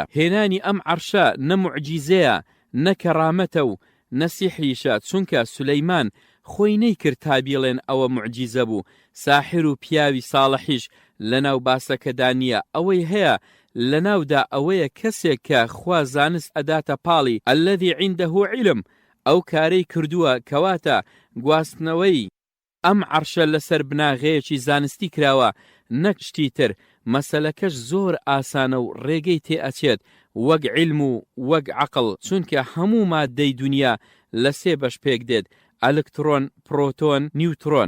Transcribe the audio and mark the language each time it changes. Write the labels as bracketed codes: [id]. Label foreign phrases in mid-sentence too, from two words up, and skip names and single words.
[ckb] هێنانی ئەم عەرشە نە موعجیزەیە نە کەرامەتە و نە سیحریشە، چونکە سولەیمان خۆی نەیکرد تا بیڵێن ئەوە موعجیزە بوو. ساحر و پیاوی ساڵحیش لەناو باسەکەدا نییە. ئەوەی هەیە لەناودا ئەوەیە کەسێک کە خوا زانست ئەداتە پاڵی [ar] الذي عنده علم [ckb] ئەو کارەی کردووە کەواتە گواستنەوەی ئەم عەرشە لەسەر بناغەیەکی زانستی کراوە نەک شتی تر. مەسەلەکەش زۆر ئاسانە و ڕێگەی تێ ئەچێت وەک علم و وەک عەقڵ، چونکە هەموو مادەی دنیا لە سێ بەش پێک دێت: ئەلکترۆن، پرۆتۆن، نیوترۆن.